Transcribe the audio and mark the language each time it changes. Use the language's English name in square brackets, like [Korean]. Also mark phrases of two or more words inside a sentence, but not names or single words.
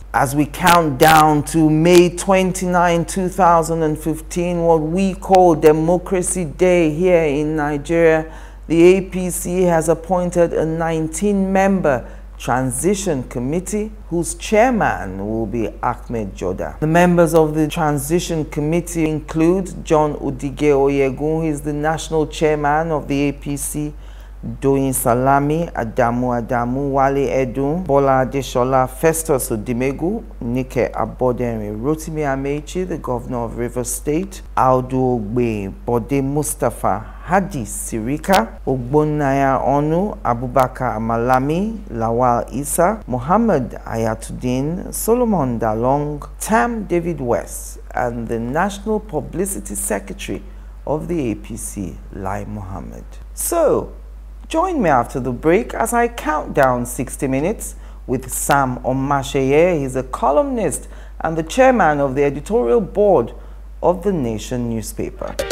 [English] As we count down to May 29, 2015, what we call Democracy Day here in Nigeria, the APC has appointed a 19-member transition committee whose chairman will be Ahmed Joda. The members of the transition committee include John Odige Oyegun, who is the national chairman of the APC, Doyin Salami, Adamu, Wale Edun, Bola Adeshola, Festus Odimegu, Nike Abodenre, Rotimi Amechi, the governor of Rivers State, Audu Ogbe, Bode Mustafa, Hadi Sirika, Ogbonnaya Onu, Abubakar Amalami, Lawal Isa, Muhammad Ayatuddin, Solomon Dalong, Tam David West, and the National Publicity Secretary of the APC, Lai Mohammed. So, join me after the break as I count down 60 minutes with Sam Omatseye. He's a columnist and the chairman of the editorial board of The Nation newspaper.